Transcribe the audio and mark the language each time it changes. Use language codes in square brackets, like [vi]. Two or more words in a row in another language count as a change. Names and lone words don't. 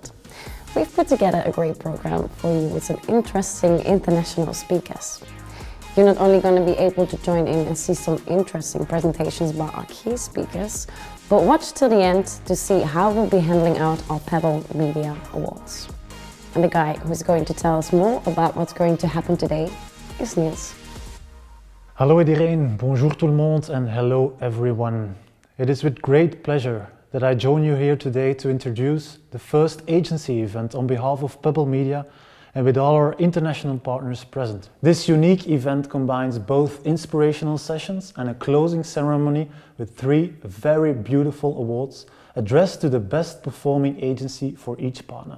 [en] We've put together a great program for you with some interesting international speakers. You're not only going to be able to join in and see some interesting presentations by our key speakers, but watch till the end to see how we'll be handling out our Pebble Media Awards. And the guy who's going to tell us more about what's going to happen today is Niels. [nl] Hallo iedereen, [fr] bonjour tout le monde [en] and hello everyone. It is with great pleasure that I join you here today to introduce the first agency event on behalf of Pebble Media and with all our international partners present. This unique event combines both inspirational sessions and a closing ceremony with 3 very beautiful awards addressed to the best performing agency for each partner.